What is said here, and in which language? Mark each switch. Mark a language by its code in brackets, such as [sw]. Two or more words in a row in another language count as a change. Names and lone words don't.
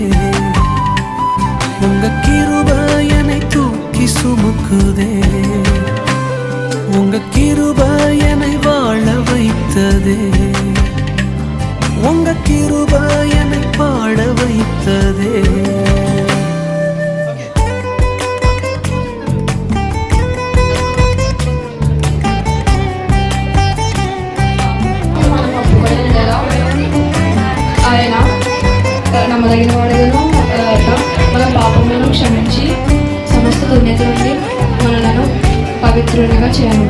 [ta] உங்க கிருப என்னை தூக்கி சுமக்குதே. உங்க கிருப என்னை வாழ வைத்ததே. உங்க கிருப என்னை பாட வைத்ததே. [te] నమ్మదగిన వాడును మన పాపములను క్షమించి సమస్త దుర్నీతి నుండి మనలను పవిత్రునిగా చేయను.